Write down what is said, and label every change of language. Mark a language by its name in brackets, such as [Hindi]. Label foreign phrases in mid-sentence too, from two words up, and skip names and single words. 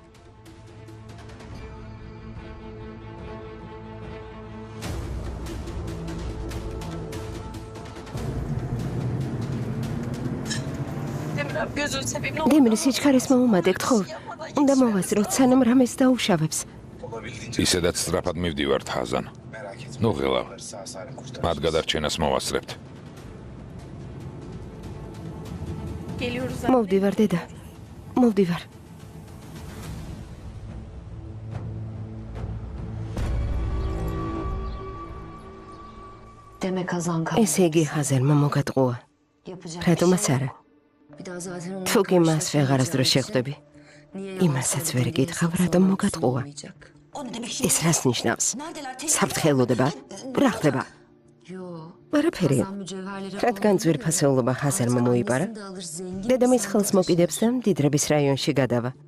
[Georgian] დემრი სიჩქარეს მოუმადეთ ხო? უნდა მოვასწროთ სანამ რამეს დაუშავებს. ისედაც სწრაფად მივდივართ ჰაზან. ნუ ღელავ. მათ გადარჩენას მოვასწრებთ. მოვდივარ დედა. მოვდივარ. [Turkish] Demek Hazan kandırmış. [Georgian] ესე იგი ჰაზანმა მოგატყუა. [Turkish] Yapacak [Georgian] რატომაც არა? [Turkish] Bir daha zaten onu [Georgian] თუ კი მას ვეღარასდროს შეხვდები. იმასაც ვერ გითხავ, რატომ მოგატყუა. ეს რას ნიშნავს? საფრთხელოდება? რა ხდება? არაფერი. რადგან ძვირფასეულობა ხაზელმა მოიპარა, დედამის ხელს მოკიდებს და მდიდრების რაიონში გადავა.